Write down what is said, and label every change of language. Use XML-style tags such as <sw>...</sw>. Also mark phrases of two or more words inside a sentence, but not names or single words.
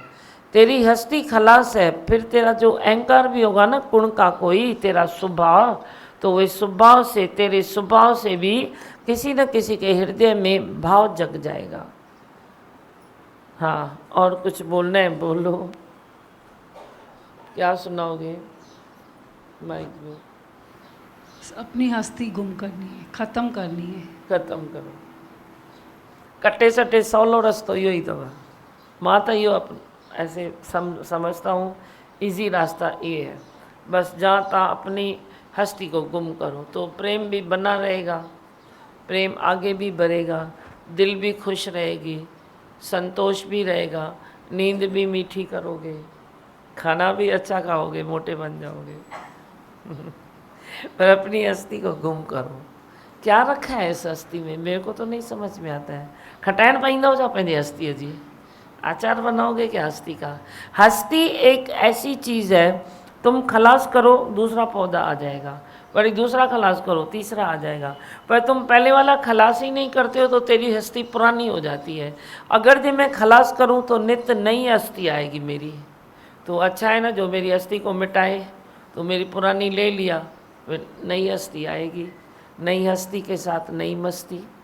<hi>तेरी हस्ती खलास है, फिर तेरा जो अहंकार भी होगा ना, गुण का कोई तेरा स्वभाव, तो वही स्वभाव से, तेरे स्वभाव से भी किसी न किसी के हृदय में भाव जग जाएगा। हाँ, और कुछ बोलना है बोलो। क्या सुनाओगे? माइक में। अपनी हस्ती गुम करनी है, ख़त्म करनी है। ख़त्म करो।</hi> <sd>कटे सटे सवलो रस्तो इहो ही अथव। मां तो इहो</sd> <hi>ऐसे समझता हूँ इजी रास्ता ये है। बस जहाँ तहाँ अपनी हस्ती को गुम करो तो प्रेम भी बना रहेगा, प्रेम आगे भी बढ़ेगा, दिल भी खुश रहेगी, संतोष भी रहेगा, नींद भी मीठी करोगे, खाना भी अच्छा खाओगे, मोटे बन जाओगे। पर अपनी हस्ती को गुम करो। क्या रखा है इस हस्ती में? मेरे को तो नहीं समझ में आता है।</hi> <sd>खटाइण पाईंदा हो जा पंहिंजी हस्ती जी,</sd> <hi>आचार बनाओगे क्या हस्ती का? हस्ती एक ऐसी चीज़ है, तुम खलास करो दूसरा पौधा आ जाएगा, वही दूसरा खलास करो तीसरा आ जाएगा, पर तुम पहले वाला खलास ही नहीं करते हो तो तेरी हस्ती पुरानी हो जाती है। अगर जो मैं खलास करूं तो नित्य नई हस्ती आएगी मेरी, तो अच्छा है ना, जो मेरी हस्ती को मिटाए तो मेरी पुरानी ले लिया, फिर नई हस्ती आएगी, नई हस्ती के साथ नई मस्ती।</hi>